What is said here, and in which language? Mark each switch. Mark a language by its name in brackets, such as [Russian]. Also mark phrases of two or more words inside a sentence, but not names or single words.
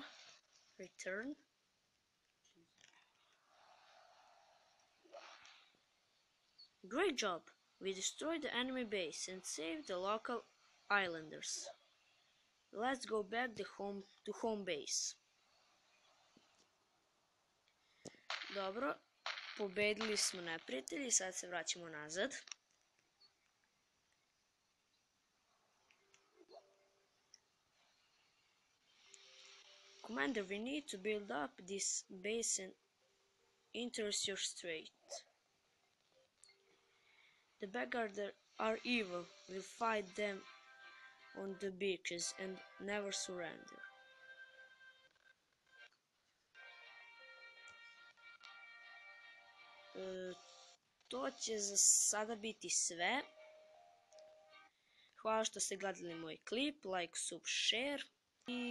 [English] Return. Great job! We destroyed the enemy base and saved the local islanders. Let's go back to home base. [Bosnian] Dobro, pobedili smo neprijatelji, sad se vraćamo nazad. [English] Commander, we need to build up this base and enters your strait. The Vanguard are evil. We'll fight them on the beaches and never surrender. [Bosnian] To će za sada biti sve. Hvala što ste gledali moj klip, [English] like, sub, share i